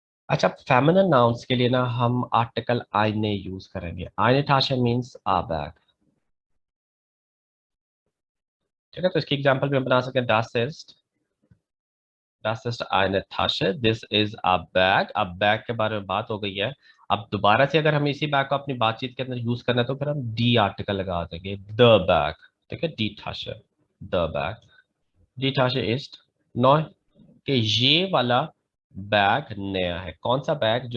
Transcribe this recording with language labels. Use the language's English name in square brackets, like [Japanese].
[Hindi] अच्छा, feminine nouns के लिए ना हम आर्टिकल आईने यूज करेंगे। आईने ताशा मींस आ बैग, ठीक है। तो इसकी एग्जांपल भी हम बना सकते हैं। [German] das ist eine Tasche, [English] this is a bag। [Hindi] अब बैग के बारे में बात हो गई है। अब दोबारा से अगर हमें इसी बैग को अपनी बातचीत के अंदर यूज करना है, तो फिर हम डी आर्टिकल लगा देंगे, द बैग, ठीक है। डी ताशे, द बैग। डी ताशे इज नौ, कि ये वाला बैग नया है। कौन सा बैग?